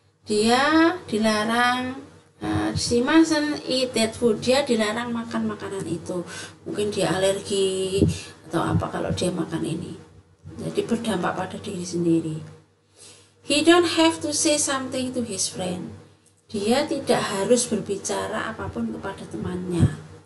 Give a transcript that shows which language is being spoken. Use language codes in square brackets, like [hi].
[id] Dia dilarang, [en] she mustn't eat that food. [id] Dia dilarang makan makanan itu. Mungkin dia alergi atau apa kalau dia makan ini. Jadi berdampak pada diri sendiri. [en] He don't have to say something to his friend. [id] Dia tidak harus berbicara apapun kepada temannya.